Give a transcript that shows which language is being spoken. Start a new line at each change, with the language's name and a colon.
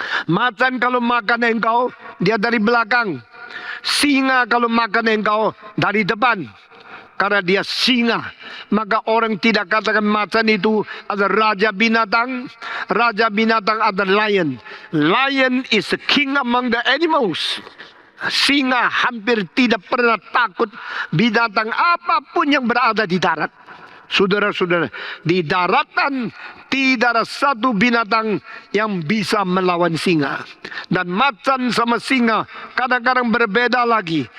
Indonesian: Macan kalau makan engkau, dia dari belakang. Singa kalau makan engkau, dari depan. Karena dia singa, maka orang tidak katakan macan itu adalah raja binatang. Raja binatang adalah lion.
English: Lion is the king among the animals.
Indonesian: Singa hampir tidak pernah takut binatang apapun yang berada di darat. Saudara-saudara, di daratan tidak ada satu binatang yang bisa melawan singa. Dan macan sama singa kadang-kadang berbeda lagi.